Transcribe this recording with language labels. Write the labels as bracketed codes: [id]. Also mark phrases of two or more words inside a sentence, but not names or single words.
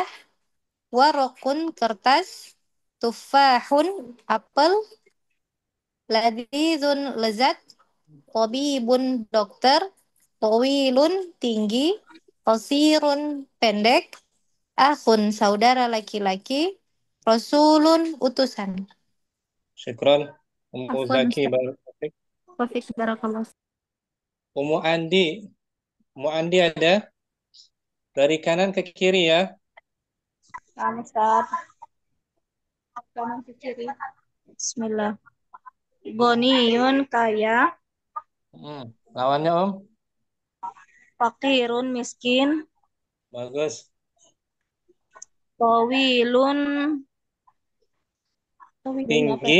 [id] Warokun kertas. Tufahun apel. Ladzizun lezat. Tabibun dokter. Tawilun tinggi. Qasirun pendek. Akhun saudara laki-laki. Rasulun utusan. Syukran. Ummu Afwan Zaki. Ustaz. Barakallahu. [ar] وفيك بارك الله. [id] Ummu Andi. Ummu Andi ada dari kanan ke kiri ya. Ustaz. Kanan ke kiri. Bismillah. Goniyun kaya. Lawannya Om. Fakirun miskin. Bagus. Tawilun. Tawilun apa? Tinggi.